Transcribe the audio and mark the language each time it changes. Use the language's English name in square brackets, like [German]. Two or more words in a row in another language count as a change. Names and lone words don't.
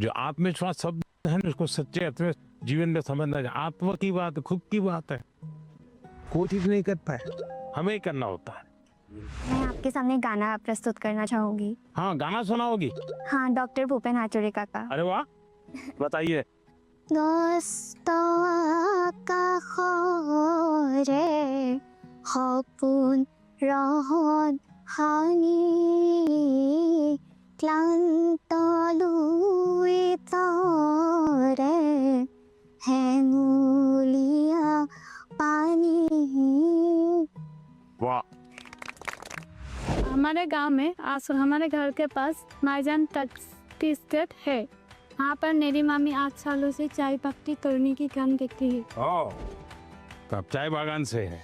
[Hindi] जो आत्मविश्वास शब्द है ना, उसको सच्चे अर्थ में जीवन में समझना चाहिए। आत्मा की बात, खुद की बात है, कोई चीज नहीं कर पाए, हमें ही करना होता है। मैं आपके सामने गाना प्रस्तुत करना चाहूंगी। हाँ, गाना सुनाओगी? हाँ, डॉक्टर भूपेन हाजरिका का। अरे वाह, बताइए। [Assamese] সপোন ৰহন হানি ক্লান্ত লুই তৰে হেঙুলীয়া পানী। [Hindi] वाह, हमारे गांव में हमारे घर के पास माईजान [English] tea estate [Hindi] है। वहाँ पर मेरी मामी 8 सालों से चाय पत्ती तोड़ने की काम देखती है। ओ, तो आप चाय बागान से है?